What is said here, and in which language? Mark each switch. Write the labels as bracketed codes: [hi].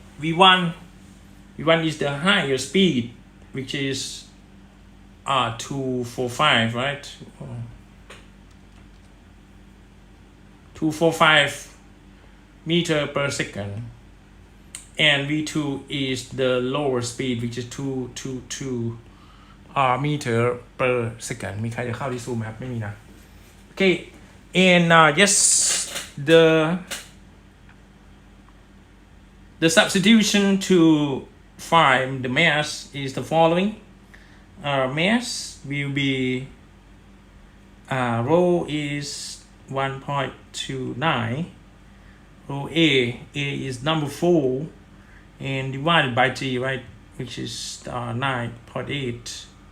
[en] V1 is the higher speed, which is 245, right? 245 meter per second, and V2 is the lower speed, which is 222 meter per second. [th] มีใครจะเข้าที่ซูมไหมครับไม่มีนะ [en] Okay, and yes, the substitution to find the mass is the following. Mass will be rho is 1.29, rho A is number 4, and divided by G, right, which is 9.8.